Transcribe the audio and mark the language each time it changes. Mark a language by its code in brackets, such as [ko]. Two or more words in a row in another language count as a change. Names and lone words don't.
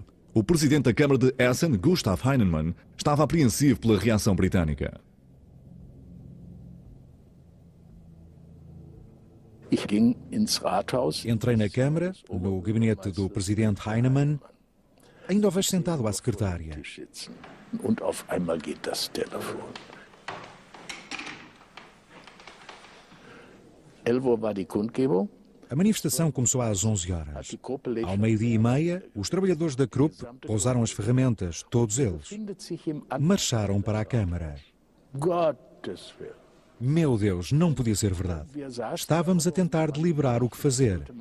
[pt] O presidente da Câmara de Essen, Gustav Heinemann, estava apreensivo pela reação britânica. Entrei na Câmara, no gabinete do presidente Heinemann. Ainda o vejo sentado à secretária. [de] Und auf einmal geht das Telefon. 11 Uhr war die Kundgebung. [pt] A manifestação começou às 11 horas. Ao meio-dia e meia, os trabalhadores da Krupp pousaram as ferramentas, todos eles. Marcharam para a Câmara. Meu Deus, não podia ser verdade. Estávamos a tentar deliberar o que fazer.